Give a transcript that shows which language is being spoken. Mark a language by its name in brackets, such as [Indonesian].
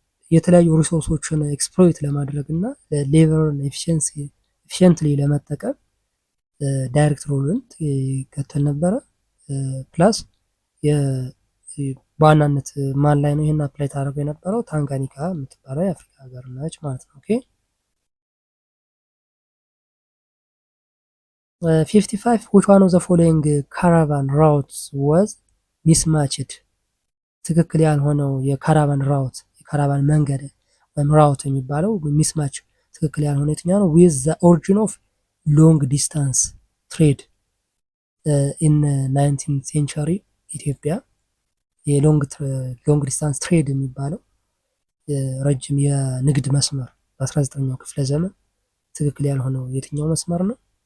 [Amharic] የተለያዩ ሪሶርሶችን ኤክስፕሎይት ለማድረግ እና ሌበርን ኤፊሽንትሊ ለመጠቀም ዳይሬክት ሩልን ይከተል ነበረ። ፕላስ በዋናነት ማን ላይ ነው ይህን አፕላይ ታደርገው የነበረው? ታንጋኒካ የምትባለው የአፍሪካ ሀገር ነች ማለት ነው። ኦኬ [English] 55 which one of the following caravan routes was mismatched? [Amharic] ትክክል ያልሆነው የካራቫን ራውት የካራቫን መንገድ ወይም ራውት የሚባለው ሚስማች ትክክል ያልሆነ የትኛው ነው? [English] with the origin of long distance trade in 19th century [Amharic] ኢትዮጵያ የሎንግ ዲስታንስ ትሬድ የሚባለው ረጅም የንግድ መስመር በ19ኛው ክፍለ ዘመን ትክክል ያልሆነው የትኛው መስመር ነው?